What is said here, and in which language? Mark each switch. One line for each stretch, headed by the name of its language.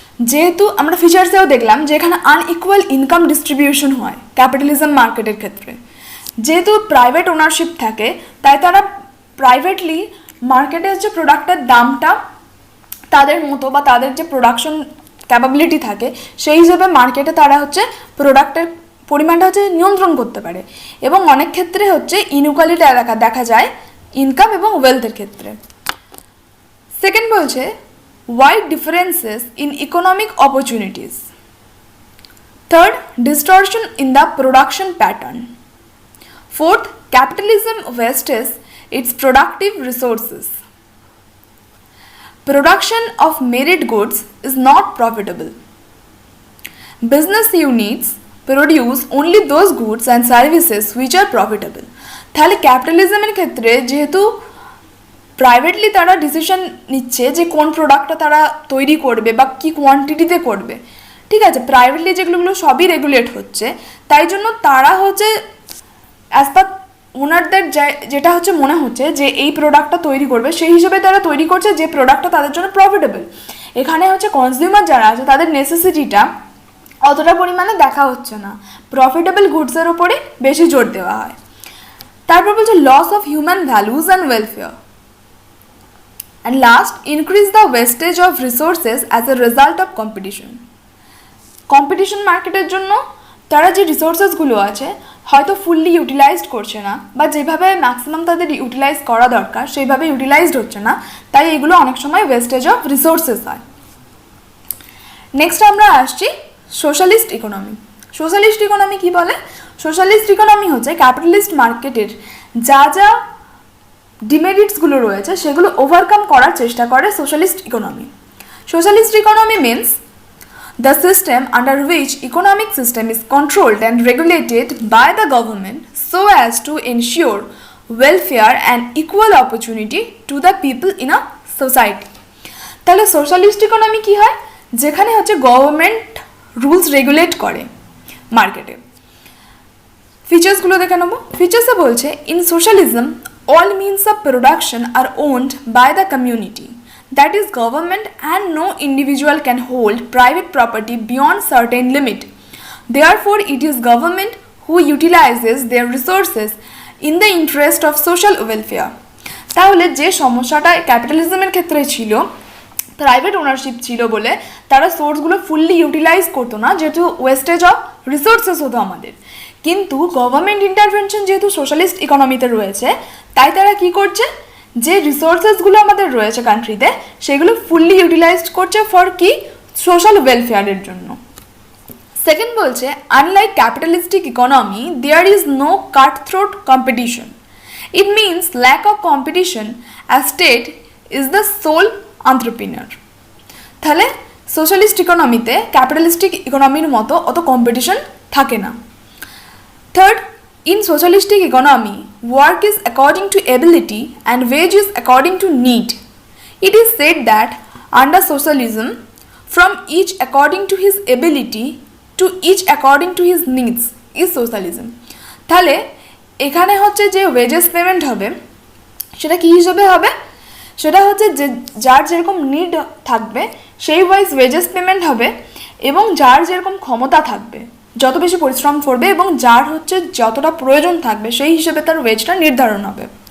Bangla: যেহেতু আমরা ফিচার্সেও দেখলাম যে এখানে আনইকুয়াল ইনকাম ডিস্ট্রিবিউশন হয় ক্যাপিটালিজম মার্কেটের ক্ষেত্রে, যেহেতু প্রাইভেট ওনারশিপ থাকে তাই তারা প্রাইভেটলি মার্কেটে হচ্ছে প্রোডাক্টের দামটা তাদের মতো বা তাদের যে প্রোডাকশন ক্যাপাবিলিটি থাকে সেই হিসেবে মার্কেটে তারা হচ্ছে প্রোডাক্টের পরিমাণটা হচ্ছে নিয়ন্ত্রণ করতে পারে, এবং অনেক ক্ষেত্রে হচ্ছে ইনইকুয়ালিটি দেখা যায় ইনকাম এবং ওয়েলথের ক্ষেত্রে। সেকেন্ড বলছে
English: wide differences in economic opportunities. Third, distortion in the production pattern. Fourth, capitalism wastes its productive resources. Production of merit goods is not profitable. Business units produce only those goods and services which are profitable.
Bangla: তাহলে ক্যাপিটালিজমের ক্ষেত্রে যেহেতু privately তারা decision নিচ্ছে যে কোন প্রোডাক্টটা তারা তৈরি করবে বা কী কোয়ান্টিটিতে করবে, ঠিক আছে, প্রাইভেটলি যেগুলো সবই রেগুলেট হচ্ছে, তাই জন্য তারা হচ্ছে অ্যাজ পার ওনারদের যেটা হচ্ছে মনে হচ্ছে যে এই প্রোডাক্টটা তৈরি করবে সেই হিসেবে তারা তৈরি করছে যে প্রোডাক্টটা তাদের জন্য প্রফিটেবল। এখানে হচ্ছে কনজিউমার যারা আছে তাদের নেসেসিটিটা অতটা পরিমাণে দেখা হচ্ছে না, প্রফিটেবল গুডসের ওপরে বেশি জোর দেওয়া হয়। তারপর বলছে
English: Loss of human values and welfare. And last, increase the wastage of resources as a result of competition.
Bangla: Competition মার্কেটের জন্য তারা যে রিসোর্সেসগুলো আছে হয়তো ফুললি ইউটিলাইজড করছে না, বা যেভাবে ম্যাক্সিমাম তাদের ইউটিলাইজ করা দরকার সেইভাবে ইউটিলাইজড হচ্ছে না, তাই এগুলো অনেক সময় ওয়েস্টেজ অফ রিসোর্সেস হয়। নেক্সট আমরা আসছি সোশ্যালিস্ট ইকোনমি। সোশ্যালিস্ট ইকোনমি কি বলে? সোশ্যালিস্ট ইকোনমি হচ্ছে ক্যাপিটালিস্ট মার্কেটের যা যা ডিমেরিটসগুলো রয়েছে সেগুলো ওভারকাম করার চেষ্টা করে socialist economy.
English: Socialist economy means the system under which economic system is controlled and regulated by the government so as to ensure welfare and equal opportunity to the people in a society.
Bangla: তাহলে socialist economy কি হয়? যেখানে হচ্ছে government rules regulate করে মার্কেটে। ফিচার্সগুলো দেখে নেবো। ফিচার্সে বলছে
English: In socialism all means of production are owned by the community, that is government, and no individual can hold private property beyond certain limit. Therefore it is government who utilizes their resources in the interest of social welfare.
Bangla: তাহলে যে সমস্যাটা ক্যাপিটালিজমের ক্ষেত্রে ছিল, private ownership ছিল বলে তারা সোর্সগুলো fully utilise করতো না, যেহেতু ওয়েস্টেজ অফ রিসোর্সেস হতো আমাদের। কিন্তু গভর্নমেন্ট ইন্টারভেনশন যেহেতু সোশ্যালিস্ট ইকোনমিতে রয়েছে, তাই তারা কি করছে, যে রিসোর্সেসগুলো আমাদের রয়েছে কান্ট্রিতে সেগুলো ফুললি ইউটিলাইজড করছে ফর কি, সোশ্যাল ওয়েলফেয়ারের জন্য। সেকেন্ড বলছে
English: Unlike capitalistic economy there is no cut throat competition. It means lack of competition as state is the sole entrepreneur.
Bangla: তাহলে সোশ্যালিস্ট ইকোনমিতে ক্যাপিটালিস্টিক ইকোনমির মতো অত কম্পিটিশন থাকে না।
English: Third, in socialistic economy, work is according to ability and wage is according to need. It is said that under socialism, from each according to his ability to each according to his needs is socialism.
Bangla: তাহলে এখানে হচ্ছে যে wages payment হবে সেটা কি হিসেবে হবে, সেটা হচ্ছে যে যার যেরকম নিড থাকবে সেই ওয়াইজ ওয়েজেস পেমেন্ট হবে, এবং যার যেরকম ক্ষমতা থাকবে যত বেশি পরিশ্রম করবে এবং যার হচ্ছে যতটা প্রয়োজন থাকবে সেই হিসেবে তার ওয়েজটা নির্ধারণ হবে।